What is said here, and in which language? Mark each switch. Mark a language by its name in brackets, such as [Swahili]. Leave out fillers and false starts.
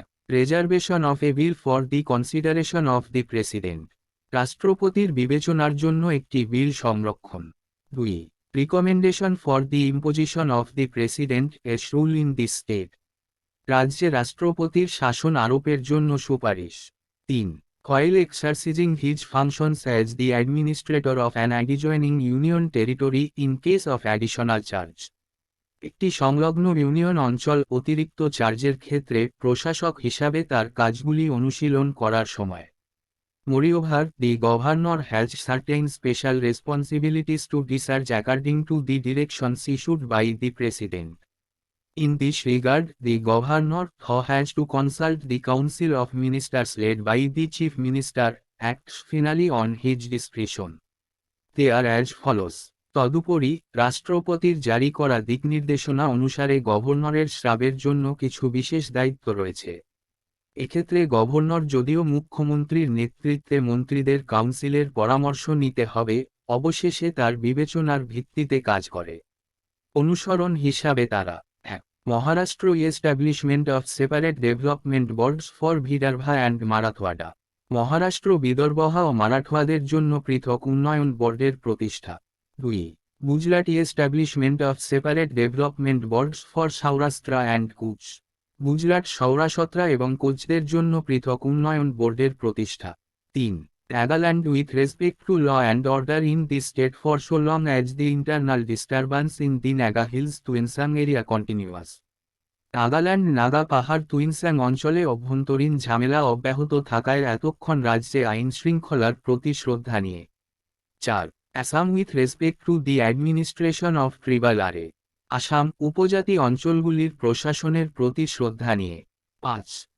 [English] reservation of a bill for the consideration of the president, [Bangla] রাষ্ট্রপতির বিবেচনার জন্য একটি বিল সংরক্ষণ। [English] 2. Recommendation for the imposition of the president's rule in the state, [Bangla] রাজ্যে রাষ্ট্রপতির শাসন আরোপের জন্য সুপারিশ। [English] 3. While exercising his functions as the administrator of an adjoining union territory in case of additional charge, [Bangla] একটি সংলগ্ন ইউনিয়ন অঞ্চল অতিরিক্ত চার্জের ক্ষেত্রে প্রশাসক হিসাবে তার কাজগুলি অনুশীলন করার সময়। [English] Moreover, the governor has certain special responsibilities to discharge according to the directions issued by the president. In this regard, the governor has to consult the council of ministers led by the chief minister, acts finally on his discretion. They are as follows. [Bangla] তদুপরি, রাষ্ট্রপতির জারি করা দিকনির্দেশনা অনুসারে গভর্নরের শ্রাবের জন্য কিছু বিশেষ দায়িত্ব রয়েছে। এক্ষেত্রে গভর্নর যদিও মুখ্যমন্ত্রীর নেতৃত্বে মন্ত্রীদের কাউন্সিলের পরামর্শ নিতে হবে, অবশেষে তার বিবেচনার ভিত্তিতে কাজ করে। অনুসরণ হিসাবে তারা: [English] Maharashtra establishment of separate development boards for Vidarbha and Marathwada, [Bangla] Maharashtra Vidarbha ও মারাঠওয়াদের জন্য পৃথক উন্নয়ন বোর্ডের প্রতিষ্ঠা। [English] 2. Gujarat establishment of separate development boards for Saurashtra and Kutch. [Bangla] Gujarat Saurashtra এবং কোচদের জন্য পৃথক উন্নয়ন বোর্ডের প্রতিষ্ঠা। 3. [English] Nagaland with respect to law and order in the state for so long as the internal disturbance in the Naga Hills Tuinsang area continues. [Bangla] Nagaland Naga পাহাড় তুইনসাং অঞ্চলে অভ্যন্তরীণ ঝামেলা অব্যাহত থাকায় এতক্ষণ রাজ্যে আইন শৃঙ্খলার প্রতি শ্রদ্ধা নিয়ে। 4. [English] Assam with respect to the administration of tribal area. [Bangla] আসাম উপজাতি অঞ্চলগুলির প্রশাসনের প্রতি শ্রদ্ধা নিয়ে। 5.